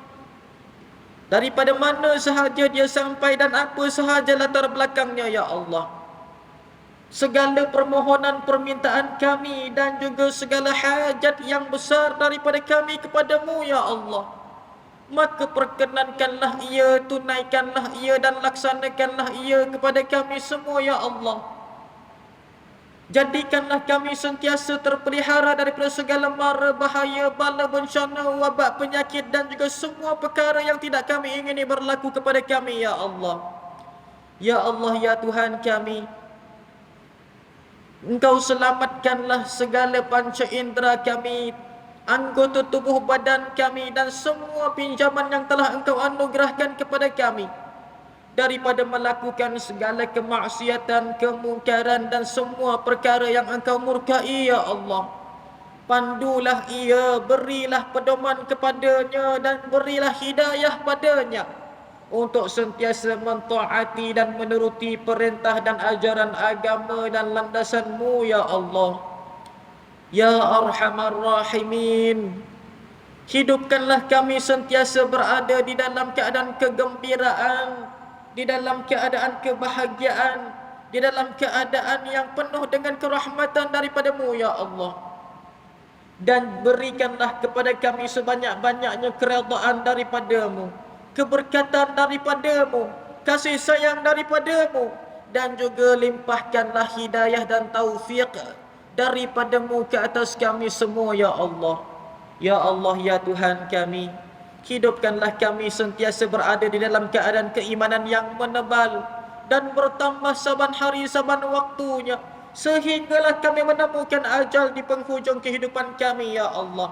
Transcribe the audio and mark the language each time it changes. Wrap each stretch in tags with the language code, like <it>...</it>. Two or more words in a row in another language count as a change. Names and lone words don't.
<ms>daripada mana sahaja dia sampai dan apa sahaja latar belakangnya, ya Allah, segala permohonan permintaan kami dan juga segala hajat yang besar daripada kami kepadamu, ya Allah, maka perkenankanlah ia, tunaikanlah ia dan laksanakanlah ia kepada kami semua, ya Allah. Jadikanlah kami sentiasa terpelihara daripada segala mara, bahaya, bala, bencana, wabak, penyakit dan juga semua perkara yang tidak kami ingini berlaku kepada kami, ya Allah. Ya Allah, ya Tuhan kami, Engkau selamatkanlah segala panca indera kami, anggota tubuh badan kami dan semua pinjaman yang telah Engkau anugerahkan kepada kami, daripada melakukan segala kemaksiatan, kemungkaran dan semua perkara yang Engkau murkai, ya Allah. Pandulah ia, berilah pedoman kepadanya dan berilah hidayah padanya untuk sentiasa mentaati dan menuruti perintah dan ajaran agama dan landasan-Mu, ya Allah.</ms> <ar>يا أرحم الراحمين,</ar> <ms>hidupkanlah kami sentiasa berada di dalam keadaan kegembiraan, di dalam keadaan kebahagiaan, di dalam keadaan yang penuh dengan kerahmatan daripada-Mu, ya Allah. Dan berikanlah kepada kami sebanyak-banyaknya keredaan daripada-Mu, keberkatan daripada-Mu, kasih sayang daripada-Mu, dan juga limpahkanlah hidayah dan taufik daripada-Mu ke atas kami semua, ya Allah. Ya Allah, ya Tuhan kami, hidupkanlah kami sentiasa berada di dalam keadaan keimanan yang menebal dan bertambah saban hari saban waktunya, sehinggalah kami menemukan ajal di penghujung kehidupan kami, ya Allah.</ms>